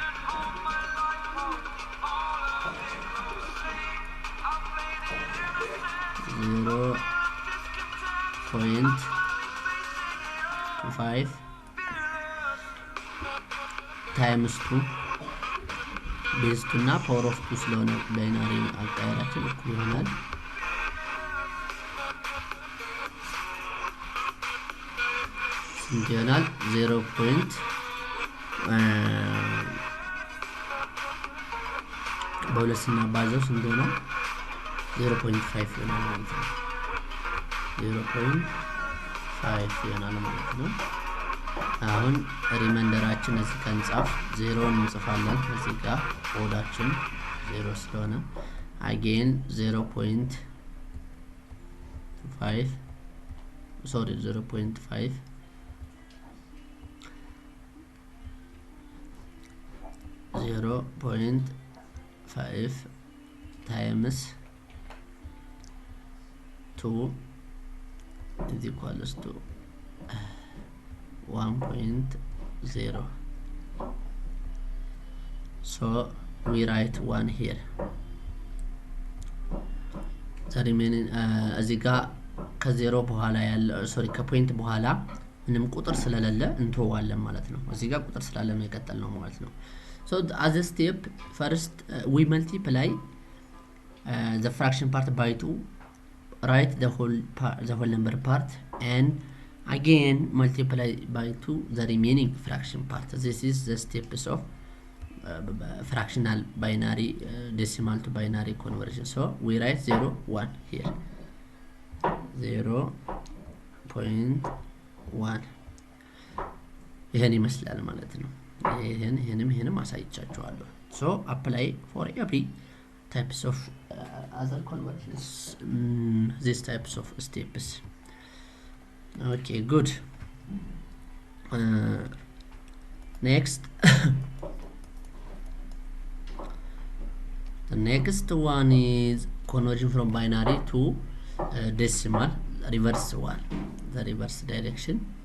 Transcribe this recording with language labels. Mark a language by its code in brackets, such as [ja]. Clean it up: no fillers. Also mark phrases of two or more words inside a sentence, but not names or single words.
[en] Zero point 5 times 2 base 2 እና power of 2 [am] ስለሆነ ባይናሪ አቀያየራችን እኩል ይሆናል። ይሆናል 0 point በሁለት ስናባዛው ስንት ነው? 0.5 ይሆናል ማለት ነው። 0.5 ይሆናል ማለት ነው። አሁን ሪማይንደራችን እዚህ ከንጻፍ 0 እንጽፋለን። እዚህ ጋር ኮዳችን 0 ስለሆነ again [en] 0.5 sorry 0.5 0.5 times 2 is equals to 1.0. So we write 1 here. The remaining [am] እዚህ ጋር ከ0 በኋላ ያለ ሶሪ ከፖይንት በኋላ ምንም ቁጥር ስለሌለ እንተዋለን ማለት ነው። [en] እዚህ ጋር ቁጥር ስላለ ነው የቀጠልነው ማለት ነው። So as a step first we multiply the fraction part by 2, write the whole number part, and again multiply by 2 the remaining fraction part. This is the steps of fractional binary decimal to binary conversion. So we write 0 1 here, 0.1 [am] ይሄን ይመስላል ማለት ነው። ይሄንም አሳይቻችኋለሁ። [en] So apply for every types of other conversions, these types of steps. Okay, good. Next the next one is conversion from binary to decimal, reverse one, the reverse direction.